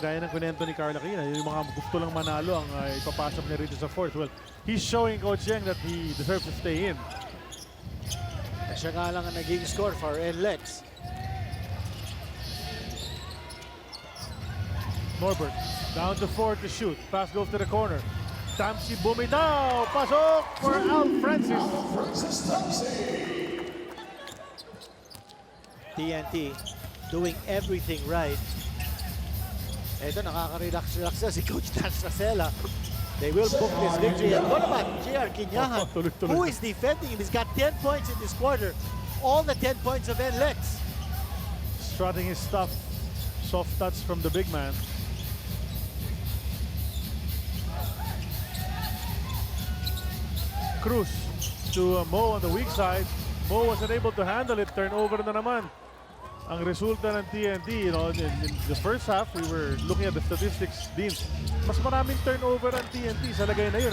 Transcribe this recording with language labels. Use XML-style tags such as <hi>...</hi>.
<tl>Gaya ng kunento ni Carla Kina, yung mga gusto lang manalo ang ipapasok niya rito sa fourth.</tl> <en>Well, he's showing Coach Yang that he deserves to stay in.</en> <tl>Siya nga lang ang naging score for NLEX.</tl> <en>Norbert down to 4 to shoot. Pass goes to the corner. Tamsi bumitaw. Pasok for Al Francis.</en> <tl>TNT</tl> <en>doing everything right.</en> <tl>Ito, nakaka-relax na si Coach Nash Rosella.</tl> <en>They will book this victory. And what about JR Quinyahan,</en> <tl>Tuloy-tuloy</tl> <en>who</en> <tl>na.</tl> <en>is defending him? He's got 10 points in this quarter. All the 10 points of NLEX. Strutting his stuff. Soft touch from the big man. Cruz to Mo on the weak side. Mo wasn't able to handle it. Turnover</en> <tl>na naman. Ang resulta ng</tl> <en>TNT, you know, in the first half, we were looking at the statistics, Dean.</en> <tl>Mas maraming turnover ang TNT sa lagay na yun.</tl>